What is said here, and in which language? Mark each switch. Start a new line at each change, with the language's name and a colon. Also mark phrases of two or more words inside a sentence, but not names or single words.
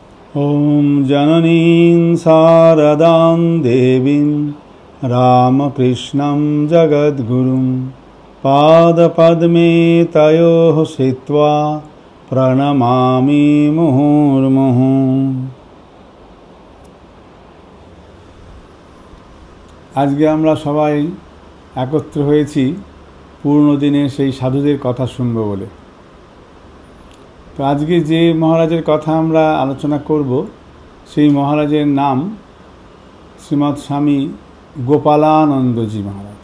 Sanskrit: ॐ जननीं शारदां देवीं रामकृष्णं जगद्गुरुं पादपद्मे तयोः स्थित्वा प्रणमामि मुहुर्मुहुः।
Bangla: আজকে আমরা সবাই একত্র হয়েছি পূর্ণ দিনে সেই সাধুদের কথা শুনব বলে। তো আজকে যে মহারাজের কথা আমরা আলোচনা করব সেই মহারাজের নাম শ্রীমৎ স্বামী গোপালানন্দজি মহারাজ।